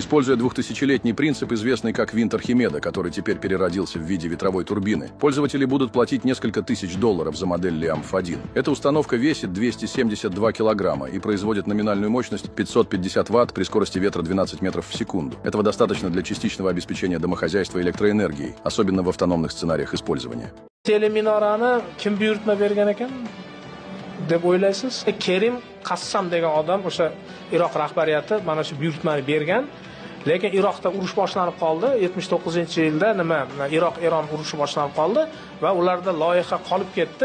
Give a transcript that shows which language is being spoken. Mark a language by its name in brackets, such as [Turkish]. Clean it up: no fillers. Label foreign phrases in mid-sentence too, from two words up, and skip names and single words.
[Russian] Используя 2000-летний принцип, известный как винт Архимеда, который теперь переродился в виде ветровой турбины, пользователи будут платить несколько тысяч долларов за модель Liamph-1. Эта установка весит 272 килограмма и производит номинальную мощность 550 Вт при скорости ветра 12 метров в секунду. Этого достаточно для частичного обеспечения домохозяйства электроэнергией, особенно в автономных сценариях использования. [Uzbek] Teleminorani kim buyurtma bergan ekan deb o'ylaysiz? Kerim Qassam degan odam o'sha Iroq rahbariyati mana shu buyurtmani bergan. Lekin Iroqda urush boshlanib qoldi. 79-yilda Iroq-Eron urushi boshlanib qoldi va ularda loyiha qolib ketdi.